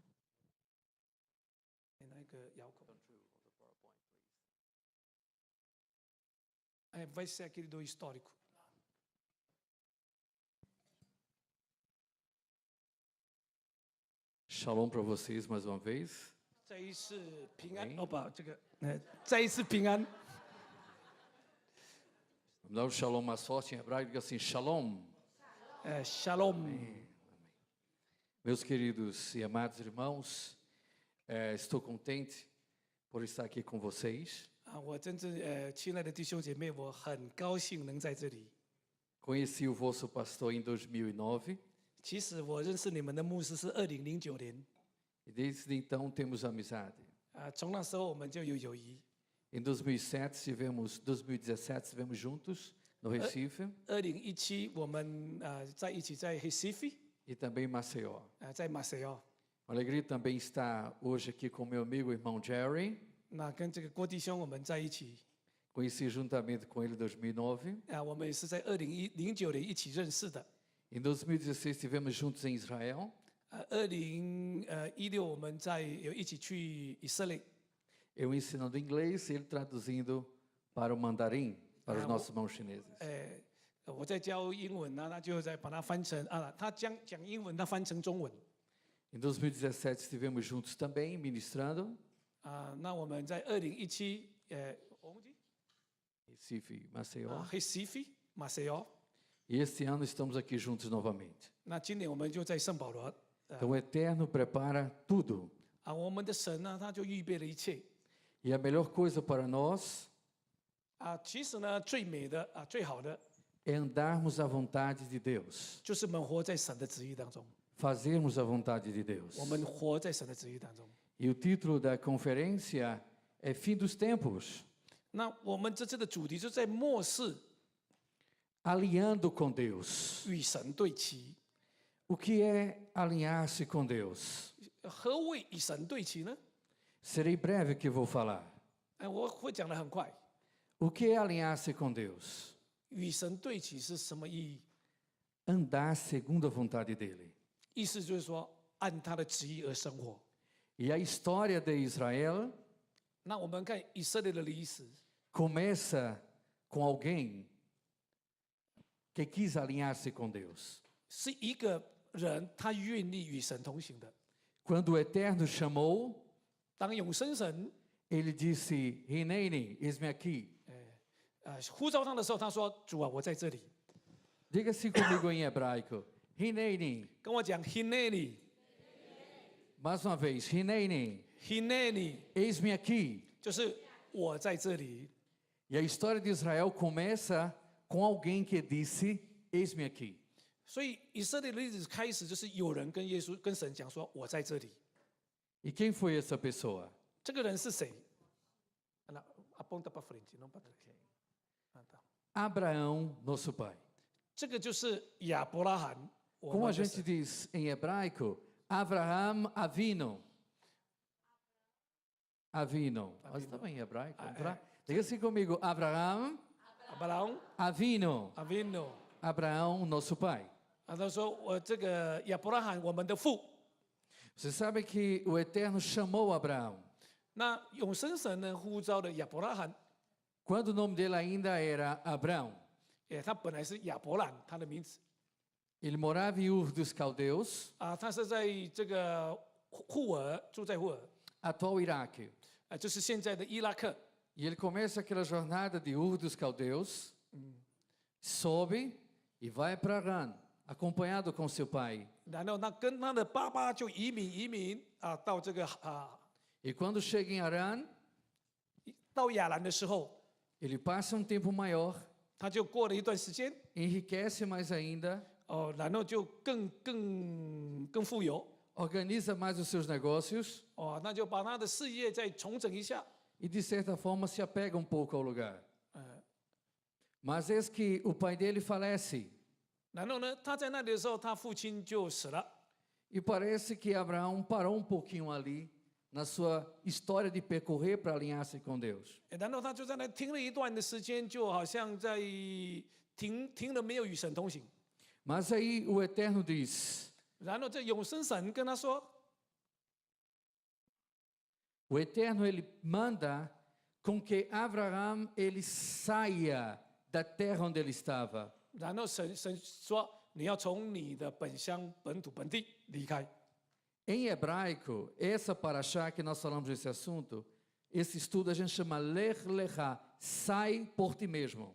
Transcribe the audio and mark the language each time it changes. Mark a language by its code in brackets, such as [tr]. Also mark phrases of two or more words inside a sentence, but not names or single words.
[pt] É [zh] 那个遥控。 [pt] Vai ser aquele do histórico. Shalom para vocês mais uma vez. [zh] 再一次平安，opa，这个，再一次平安。 [pt] Vamos dar o shalom mais forte em hebraico, diga assim, shalom. Shalom. Meus queridos e amados irmãos, estou contente por estar aqui com vocês. [zh] 我真正亲爱的弟兄姐妹，我很高兴能在这里。 [pt] Conheci o vosso pastor em 2009 [zh] 其实我认识你们的牧师是2009年， [pt] e desde então temos amizade. [zh] 从那时候我们就有友谊。 [pt] Em 2017 estivemos juntos no Recife [zh] 2017 我们在一起在 Recife， [pt] e também em Maceió. [zh] 在马赛尔。 [pt] Alegria também estar hoje aqui com meu amigo e irmão Jerry. [zh] 那跟这个郭弟兄我们在一起， [pt] Conheci juntamente com ele em 2009. [zh] 我们也是在2009年一起认识的。 [pt] Em 2016 estivemos juntos em Israel. [zh] 2016 我们有一起去以色列。 [pt] Eu ensinando inglês e ele traduzindo para o mandarim, para os nossos irmãos chineses. [zh] 我在教英文，他就在把它翻成他讲英文，他翻成中文。 [pt] Em 2017 estivemos juntos também ministrando. [zh] 那我们在2017我忘记 [pt] Recife, Maceió. [zh] Recife 马赛尔。 [pt] E este ano estamos aqui juntos novamente. [zh] 那今年我们就在圣保罗。 [pt] Então o Eterno prepara tudo. [zh] 我们的神呢，他就预备了一切。 [pt] E a melhor coisa para nós [zh] 其实呢，最美的最好的 [pt] é andarmos à vontade de Deus, [zh] 就是我们活在神的旨意当中， [pt] fazermos a vontade de Deus. [zh] 我们活在神的旨意当中。 [pt] E o título da conferência é Fim dos Tempos, [zh] 那我们这次的主题就在末世 [pt] alinhando com Deus. [zh] 与神对齐。 [pt] O que é alinhar-se com Deus? [zh] 何谓与神对齐呢？ [pt] Serei breve que vou falar. [zh] 我会讲得很快。 [pt] O que é alinhar-se com Deus? [zh] 与神对齐是什么意义？ [pt] Andar segundo a vontade dele. [zh] 意思就是说，按他的旨意而生活。 [pt] E a história de Israel [zh] 那我们看以色列的历史， [pt] começa com alguém que quis alinhar-se com Deus. [zh] 是一个人他愿意与神同行的。 [pt] Quando o Eterno chamou, [zh] 当永生神 [pt] ele disse: Hineni, eis-me aqui. [zh] 呼召他的时候，他说：“主啊，我在这里。 [pt] Diga-se comigo em hebraico: Hineni. ” [zh] 跟我讲 “Hineni, [pt] Mais uma vez: Hineni, Hineni”， eis-me aqui. [zh] 就是我在这里。 [pt] E a história de Israel começa com alguém que disse: Eis-me aqui. [zh] 所以以色列的历史开始就是有人跟耶稣、跟神讲说：“我在这里。 [pt] E quem foi essa pessoa? ” [zh] 这个人是谁？ [pt] 那 aponta para frente, não para trás. Abraão, nosso pai. [zh] 这个就是亚伯拉罕。我 [pt] Como a [zh] 们的 [pt] gente [zh] 神 [pt] diz em hebraico, [he] Avraham Avinu. [pt] Avinu. Mas também em hebraico. Diga assim comigo: Avraham [zh] 亚伯拉罕 [pt] Avinu. Avinu， Abraão, nosso pai. [zh] 他说：“我这个亚伯拉罕，我们的父。” [pt] Você sabe que o Eterno chamou Abraão [zh] 那永生神呢呼召的亚伯拉罕， [pt] quando o nome dele ainda era Abrão. [zh] 他本来是亚伯兰，他的名字 [pt] Ele morava em Ur dos Caldeus, [zh] 啊，他是在这个户尔住在户尔， [pt] atual Iraque. [zh] 就是现在的伊拉克。 [pt] E ele começa aquela jornada de Ur dos Caldeus, sobe e vai para Arã, acompanhado com seu pai. [zh] 然后他跟他的爸爸就移民啊，到这个 [pt] E quando chega em Arã, [zh] 到亚兰的时候， [pt] ele passa um tempo maior, [zh] 他就过了一段时间 [pt] enriquece mais ainda, [zh] 哦，然后就更富有 [pt] organiza mais os seus negócios [zh] 哦，那就把他的事业再重整一下。 [pt] e, de certa forma, se apega um pouco ao lugar. Mas eis que o pai dele falece. [zh] 然后呢，他在那里的时候，他父亲就死了。 [pt] E parece que Abraão parou um pouquinho ali na sua história de percorrer para alinhar-se com Deus. [zh] 然后他就在那停了一段的时间，就好像在停了，没有与神同行。 [pt] Mas aí o Eterno diz: [zh] 然后这永生神跟他说 [pt] o Eterno ele manda com que Abraão ele saia da terra onde ele estava. [zh] 然后神说你要从你的本乡、本土、本地离开。 [pt] Em hebraico, essa paraxá que nós falamos desse assunto, esse estudo a gente chama [he] Lech Lecha, [pt] sai por ti mesmo.